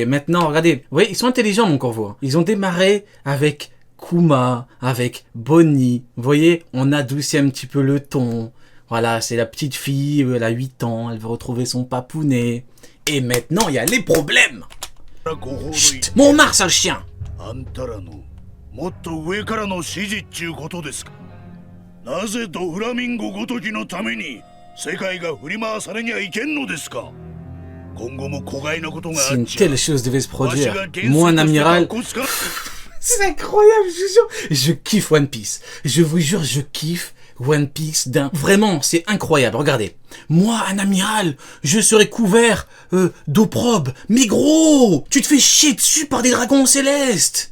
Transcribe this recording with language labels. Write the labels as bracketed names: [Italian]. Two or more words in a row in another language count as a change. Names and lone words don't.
[French] Maintenant, regardez, vous voyez, ils sont intelligents, mon corvo. Ils ont démarré avec Kuma, avec Bonnie. Vous voyez, on adoucit un petit peu le ton. Voilà, c'est la petite fille, elle a 8 ans, elle veut retrouver son papounet. Et maintenant, il y a les problèmes. Chut, Montmartre, sale chien. [Japanese] もっと上からの指示っちゅうことですか。なぜドフラミンゴごときのために世界が振り回されにはいけんのですか。今後も子飼いのことがあ [French] Si っ une ちゃ telle chose devait se produire, moi un amiral, こつか c'est incroyable, je vous jure. Je kiffe One Piece. Je vous jure, je kiffe One Piece d'un... Vraiment, c'est incroyable, regardez. Moi, un amiral, je serais couvert d'opprobre. Mais gros, tu te fais chier dessus par des dragons célestes.